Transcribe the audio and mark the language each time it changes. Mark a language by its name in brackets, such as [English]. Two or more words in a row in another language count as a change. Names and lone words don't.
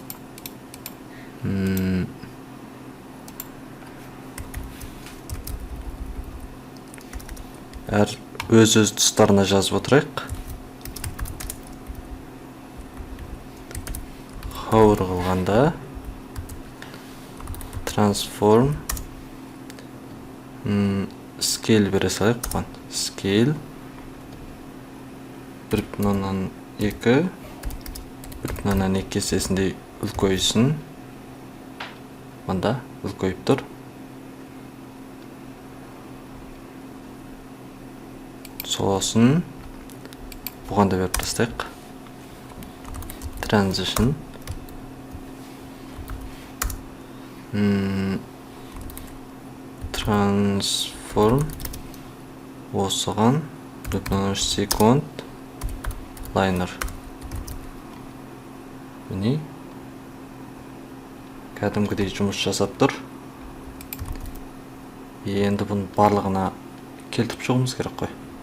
[Kazakh] Әр өз тұстарына жазып отырайық. Хауыр қылғанда [English] transform scale [Kazakh] бере салайық бұған. Scale 1.2 1.2 кесесіндей үлкейсін. Мында үлкейіп тұр. Сосын бұған да беріп тастайық. [English] Transition transform [Kazakh] осыған 0.13 секунд liner. Міне кәдімгідей жұмыс жасап тұр. Енді бұның барлығына келтіп шығымыз керек қой.